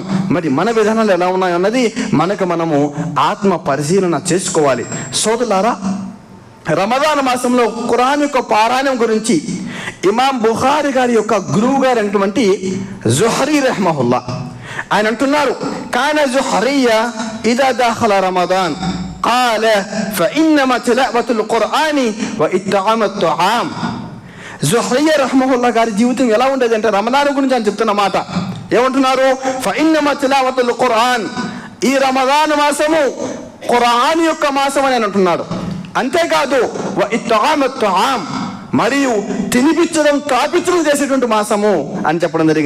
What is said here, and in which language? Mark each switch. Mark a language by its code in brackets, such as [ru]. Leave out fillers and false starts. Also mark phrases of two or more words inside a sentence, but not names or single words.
[te] మరి మన విధానాలు ఎలా ఉన్నాయన్నది మనము ఆత్మ పరిశీలన చేసుకోవాలి. సోదరులారా, రమదాన్ మాసంలో ఖురాన్ యొక్క పారాయణం గురించి ఇమాం బుఖారి గారి యొక్క గురువు గారు అయినటువంటి జుహరీ రహ్మహుల్లా ఆయన అంటున్నారు, [ar] كان الزهري إذا دخل رمضان قال فإنما تلاوة القرآن وإطعام الطعام. [te] జుహరియా రహ్మహుల్లా గారి జీవితం ఎలా ఉండేది అంటే, రమదాన్ గురించి ఆయన చెప్తున్న మాట ఏమంటున్నారు, [ar] فإنما تلاوة القرآن, [te] ఈ రమదాన్ మాసము ఖురాన్ యొక్క మాసం అని అంటున్నాడు. అంతేకాదు [ar] وإطعام الطعام, [te] మరియు తినిపించడం తాపించడం చేసేటువంటి మాసము అని చెప్పడం జరిగింది.